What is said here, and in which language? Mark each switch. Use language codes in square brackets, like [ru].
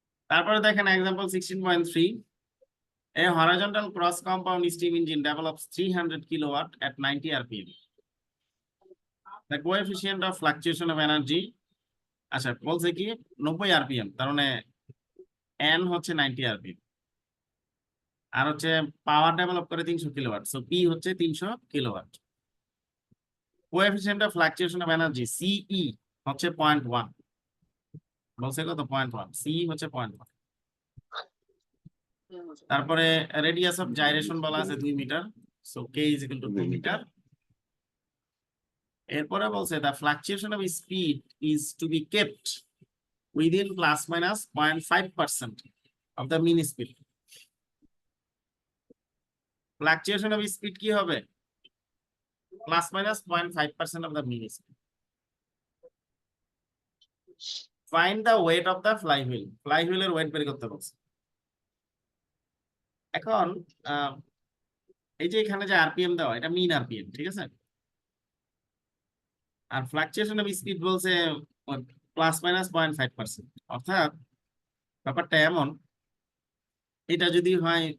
[bn] তারপরে দেখেন example [en] 16.3, a horizontal cross compound steam engine develops 300 kilowatt at 90 rpm. The coefficient of fluctuation of energy, [bn] আচ্ছা বলছে কি 90 rpm, তার মানে n হচ্ছে 90 rpm, আর হচ্ছে পাওয়ার ডেভেলপ করে 300 কিলোওয়াট, সো p হচ্ছে 300 kilowatt. Coefficient of fluctuation of energy CE হচ্ছে 0.1। বলছে কত? 0.1। C হচ্ছে 0.1। তারপরে রেডিয়াস অফ জাইরেশন বলা আছে 2 metre, so k is equal to 2 metre. এরপরে বলছে [en] the fluctuation of speed is to be kept within plus minus 0.5% of the mean speed. Fluctuation of speed [bn] কি হবে? [en] Plus minus 0.5% of the mean speed. Find the weight of the flywheel. [bn] Flywheel এর wait বের করতে বলছে। এখন এই যে এখানে যে আরপিএম দেওয়া, এটা মিন আরপিএম, ঠিক আছে? আর ফ্লাকচুয়েশন অফ স্পিড বলছে প্লাস মাইনাস 0.5%। অর্থাৎ ব্যাপারটা এমন, এটা যদি হয়